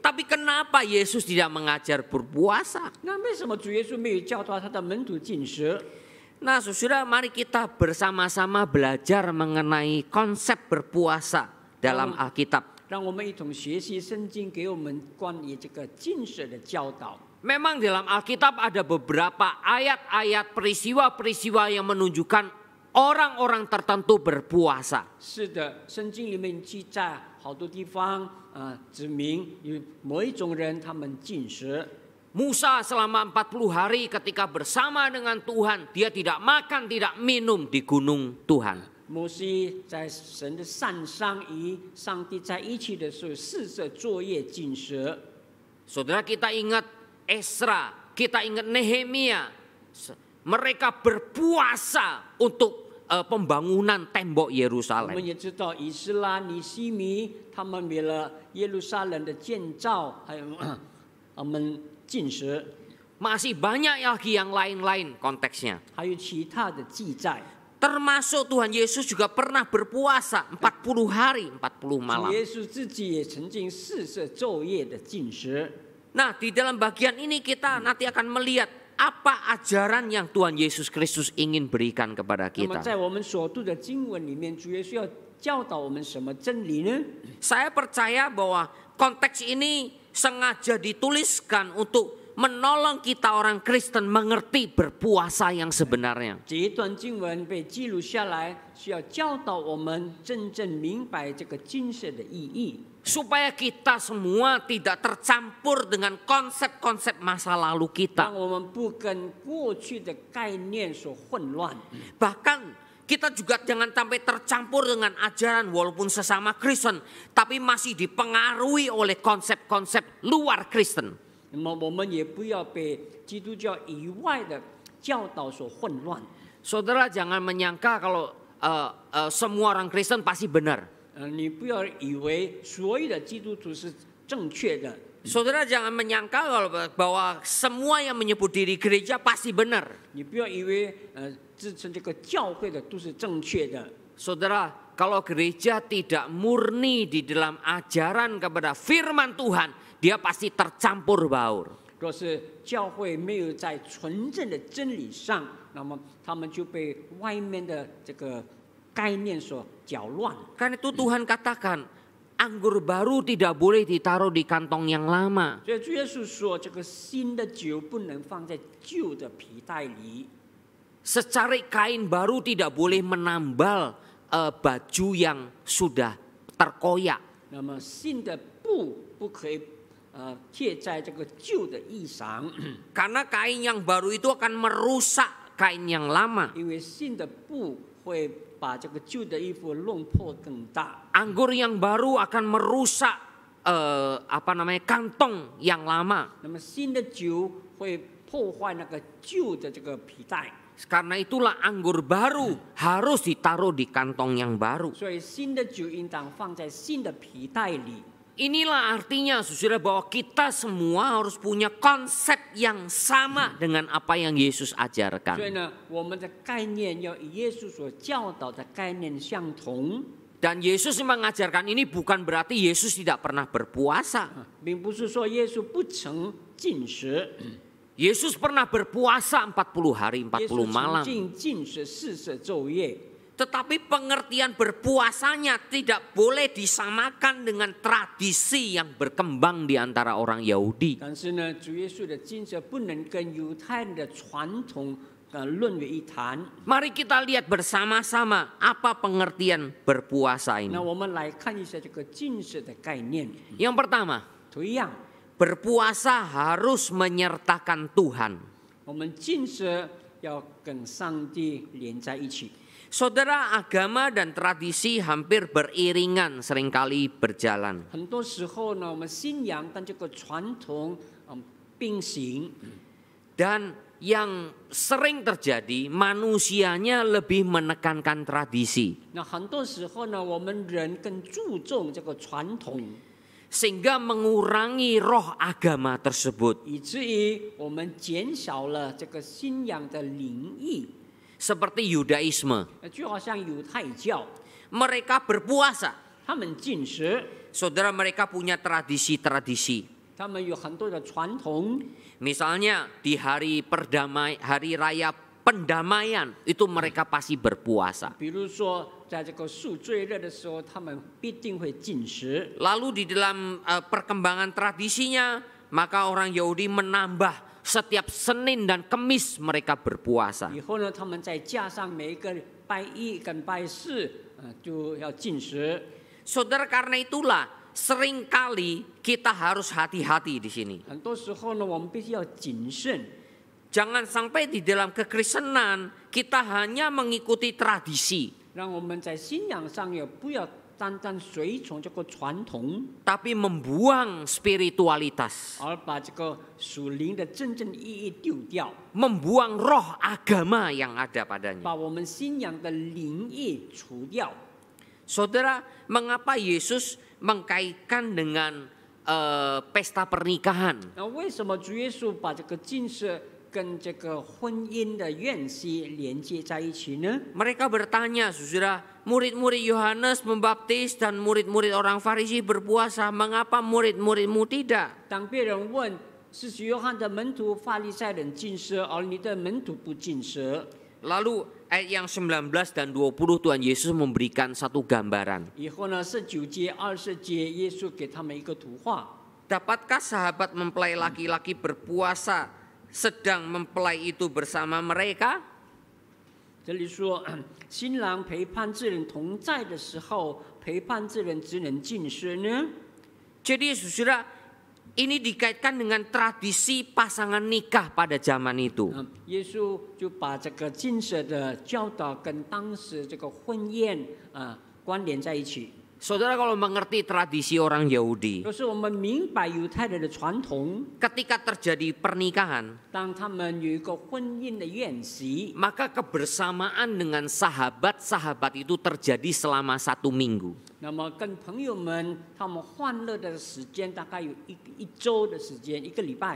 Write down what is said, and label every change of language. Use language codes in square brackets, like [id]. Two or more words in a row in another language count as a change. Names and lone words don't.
[id] Tapi kenapa Yesus tidak mengajar berpuasa? [zh] 那为什么主耶稣没有教导他的门徒禁食？ [id] Nah, saudara, mari kita bersama-sama belajar mengenai konsep berpuasa dalam Alkitab. [zh] 让我们一同学习圣经给我们关于这个禁食的教导。 [id] Memang dalam Alkitab ada beberapa ayat-ayat peristiwa-peristiwa yang menunjukkan orang-orang tertentu berpuasa. [zh] 是的，圣经里面记载好多地方指明有某一种人他们禁食。 [id] Musa selama 40 hari ketika bersama dengan Tuhan, dia tidak makan, tidak minum di gunung Tuhan. [zh] 摩西在神的山上与上帝在一起的时候，40昼夜禁食。 [id] Saudara, kita ingat Esra, kita ingat Nehemia. Mereka berpuasa untuk pembangunan tembok [zh] 我 [id] Yerusalem. [zh] 们也知道以斯拉、尼西米，他们为了耶路撒冷的建造，还有我们禁食， [id] Masih banyak lagi yang lain-lain konteksnya. [zh] 还有其他的记载。 [id] Termasuk Tuhan Yesus juga pernah berpuasa 40 hari, 40 malam. [zh] 主耶稣自己也曾经40昼夜的禁食。 [id] Nah, di dalam bagian ini kita nanti akan melihat apa ajaran yang Tuhan Yesus Kristus ingin berikan kepada [zh] 那么 [id] kita. [zh] 在我们所读的经文里面，主耶稣要教导我们什么真理呢？ [id] Saya percaya bahwa konteks ini sengaja dituliskan untuk menolong kita orang Kristen mengerti berpuasa yang sebenarnya. [zh] 这一段经文被记录下来，是要教导我们真正明白这个禁食的意义， [id] Supaya kita semua tidak tercampur dengan konsep-konsep masa lalu [zh] 让 [id] kita. [zh] 我们不跟过去的概念所混乱。 [id] Bahkan kita juga jangan sampai tercampur dengan ajaran walaupun sesama Kristen, tapi masih dipengaruhi oleh konsep-konsep luar Kristen. [zh] 那么我们也不要被基督教以外的教导所混乱。 [id] Saudara jangan menyangka kalau semua orang Kristen pasti benar. [zh] 你不要以为所有的基督徒是正确的。 [id] Saudara jangan menyangka bahwa semua yang menyebut diri gereja pasti benar. [zh] 你不要以为自称这个教会的都是正确的。 [id] Saudara, kalau gereja tidak murni di dalam ajaran kepada firman Tuhan, dia pasti tercampur baur. [zh] 若是教会没有在纯正的真理上，那么他们就被外面的这个概念所搅乱。 [id] Karena itu Tuhan katakan, anggur baru tidak boleh ditaruh di kantong yang lama. [zh] 所以主耶稣说，这个新的酒不能放在旧的皮袋里。 [id] Secari kain baru tidak boleh menambal baju yang sudah terkoyak. [zh] 那么新的布不可以贴在这个旧的衣裳， [id] Karena kain yang baru itu akan merusak kain yang lama. [zh] 因为新的布会把这个旧的衣服弄破更大。 [id] Anggur yang baru akan merusak kantong yang lama. [zh] 那么新的酒会破坏那个旧的这个皮带， [id] Karena itulah anggur baru harus ditaruh di kantong yang baru. [zh] 所以新的酒应当放在新的皮带里。 [id] Inilah artinya saudara bahwa kita semua harus punya konsep yang sama dengan apa yang Yesus [zh] 所以 [id] ajarkan. [zh] 呢，我们的概念要与耶稣所教导的概念相同， [id] Dan Yesus mengajarkan ini bukan berarti Yesus tidak pernah berpuasa. [zh] 并不是说耶稣不曾禁食， [id] Yesus pernah berpuasa 40 hari [zh] 耶 40 稣 曾 [id] malam. [zh] 经禁食40昼夜。 [id] Tetapi pengertian berpuasanya tidak boleh disamakan dengan tradisi yang berkembang di antara orang Yahudi. [zh] 但是呢，主耶稣的禁食不能跟犹太人的传统论为一谈。 [id] Mari kita lihat bersama-sama apa pengertian berpuasa [zh] 那 [id] ini. [zh] 我们来看一下这个禁食的概念。 [id] Yang pertama, [zh] 同样， [id] berpuasa harus menyertakan Tuhan. [zh] 我们禁食要跟上帝连在一起。 [id] Saudara, agama dan tradisi hampir beriringan seringkali berjalan. [zh] 很多时候呢，我们信仰跟这个传统并行。 [id] Dan yang sering terjadi, manusianya lebih menekankan tradisi. [zh] 那很多时候呢，我们人更注重这个传统， [id] Sehingga mengurangi roh agama tersebut. [zh] 以至于我们减少了这个信仰的灵意。 [id] Seperti Yudaisme. [zh] 就好像犹太教， [id] Mereka berpuasa. [zh] 他们禁食， [id] Saudara, mereka punya tradisi-tradisi. [zh] 他们有很多的传统。 [id] Misalnya di hari raya pendamaian itu mereka pasti berpuasa. [zh] 比如说，在这个赎罪日的时候，他们必定会禁食。 [id] Lalu di dalam perkembangan tradisinya, maka orang Yahudi menambah setiap Senin dan Kemis mereka berpuasa. [zh] 以后呢，他们再加上每一个拜一跟拜四，就要禁食。 [id] Saudara, karena itulah seringkali kita harus hati-hati di sini. [zh] 很多时候呢，我们必须要谨慎。 [id] Jangan sampai di dalam kekristenan kita hanya mengikuti tradisi, [zh] 让我们在信仰上也不要单单随从这个传统， [id] tapi membuang spiritualitas, [zh] 而把这个属灵的真正意义丢掉， [id] membuang roh agama yang ada padanya. [zh] 把我们信仰的灵意除掉。 [id] Saudara, mengapa Yesus mengkaitkan dengan pesta pernikahan? [zh] 那为什么主耶稣把这个禁食跟这个婚姻的宴席连接在一起呢？ [id] Mereka bertanya, saudara, murid-murid Yohanes membaptis dan murid-murid orang Farisi berpuasa, mengapa murid-muridmu tidak? [zh] 当别人问施洗约翰的门徒法利赛人禁食，而你的门徒不禁食， [id] Lalu ayat yang 19 dan 20 Tuhan Yesus memberikan satu gambaran. [zh] 以后呢19节、20节，耶稣给他们一个图画。 [id] Dapatkah sahabat mempelai laki-laki berpuasa sedang mempelai itu bersama mereka? [zh] 这里说，新郎陪伴之人同在的时候，陪伴之人只能禁食呢？ [id] Jadi saudara, ini dikaitkan dengan tradisi pasangan nikah pada zaman itu. [zh] 耶稣就把这个禁食的教导跟当时这个婚宴关联在一起。 [id] Saudara kalau mengerti tradisi orang Yahudi, [zh] 就是我们明白犹太人的传统， [id] ketika terjadi pernikahan, [zh] 当他们有一个婚姻的宴席， [id] maka kebersamaan dengan sahabat-sahabat itu terjadi selama 1 minggu. [zh] 那么跟朋友们他们欢乐的时间大概有一周的时间，一个礼拜。